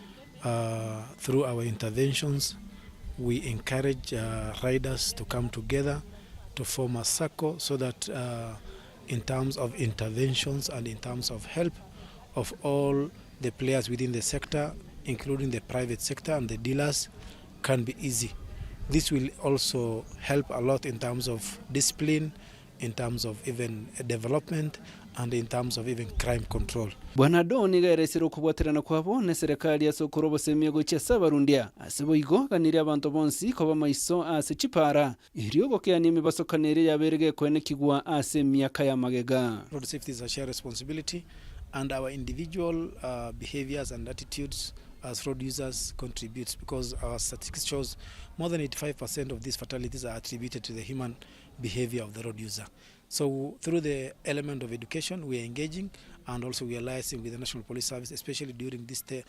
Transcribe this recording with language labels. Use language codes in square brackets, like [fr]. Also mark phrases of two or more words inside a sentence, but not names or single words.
[en] Through our interventions, we encourage riders to come together to form a circle so that in terms of interventions and in terms of help of all the players within the sector, including the private sector and the dealers, can be easy. This will also help a lot in terms of discipline, in terms of even development, and in terms of even crime control. [guz] Bwana Doni gaeresero kubwaterana kwabo ne serikali ya sokoro bosemyego chesa barundia asebo igo kaniri abantu bonsi koba maiso ase chipara iriyo gokeani mibasokanere yaberege kwene kigwa ase myaka ya magega. [en] Road safety is a shared responsibility, and our individual behaviors and attitudes as road users contributes, because our statistics shows more than 85% of these fatalities are attributed to the human behavior of the road user. So through the element of education, we are engaging, and also we are liaising with the National Police Service, especially during this day.